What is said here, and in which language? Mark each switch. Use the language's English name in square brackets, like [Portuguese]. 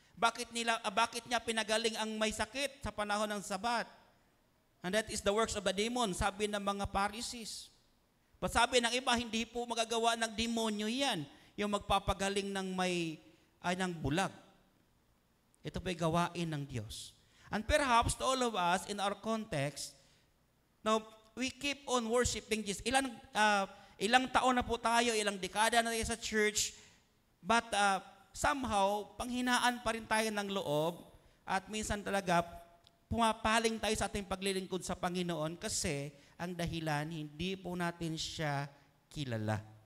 [Filipino] Bakit niya pinagaling ang may sakit sa panahon ng Sabat? [English] And that is the works of the demon, [Filipino] sabi ng mga Pharisees. But sabi ng iba, hindi po magagawa ng demonyo yan, yung magpapagaling ng ng bulag. Ito po'y gawain ng Diyos. [English] And perhaps to all of us, in our context, now, we keep on worshiping Jesus. [Filipino] Ilang taon na po tayo, ilang dekada na tayo sa church, [English] but somehow, [Filipino] panghinaan pa rin tayo ng loob at minsan talaga pumapaling tayo sa ating paglilingkod sa Panginoon kasi ang dahilan, hindi po natin siya kilala.